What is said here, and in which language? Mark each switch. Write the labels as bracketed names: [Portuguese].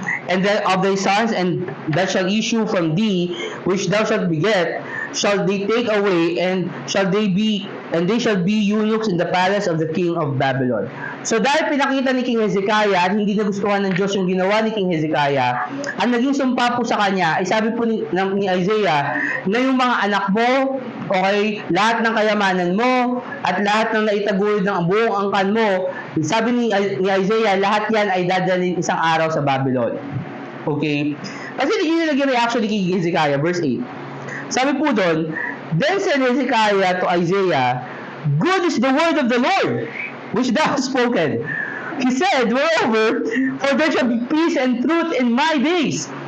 [English] And that of thy sons, and that shall issue from thee, which thou shalt beget, shall they take away, and they shall be eunuchs in the palace of the king of Babylon. [Filipino] So dahil pinakita ni King Hezekiah at hindi nagustuhan ng Diyos yung ginawa ni King Hezekiah, ang naging sumpa po sa kanya ay sabi po ni Isaiah na yung mga anak mo, okay, lahat ng kayamanan mo at lahat ng naitaguyod ng buong angkan mo, sabi ni Isaiah, lahat yan ay dadalhin isang araw sa Babylon. Okay? Kasi hindi naging reaction ni King Hezekiah, verse 8. Sabi po doon, [English] then said Hezekiah to Isaiah, good is the word of the Lord, which thou hast spoken. He said, moreover, for there shall be peace and truth in my days.